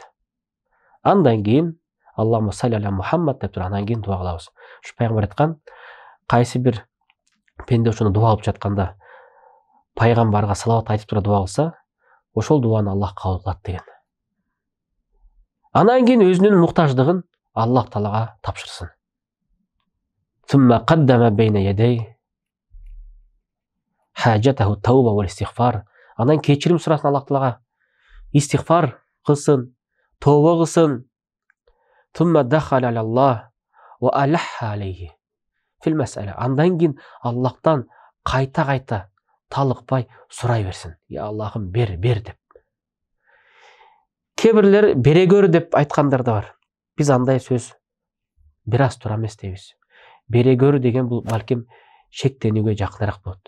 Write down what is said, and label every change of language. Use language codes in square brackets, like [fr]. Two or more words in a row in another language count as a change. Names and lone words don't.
[ky] Андан кийин [ar] اللهم صل على محمد [ky] деп туруп андан кийин дуа кылабыз. Ушу пайгамбар айткан, кайсы бир пенде ошону дуа кылып жатканда пайгамбарга салават айтып туруп дуа кылса, ошол дуаны Аллах кабыл кылат деген. Андан кийин өзүнүн муктаждыгын Аллах Таалага тапшырсын. [ar] ثم قدم بين يدي حاجته التوبة والاستغفار. [ky] Анан кечирим сурасын Аллах Таалага, истигфар кылсын, тооба кылсын. [ar] ثم دخل على الله وألح عليه في المسألة. [ky] Андан кийин Аллахтан кайта талыкпай сурай берсин. Я Аллахым бер деп. Кээ бирлер бере көр деп айткандар да бар. Биз андай сөз бир аз туура эмес дейбиз. Бере көр деген бул балким шектенүүгө жакыныраак болот.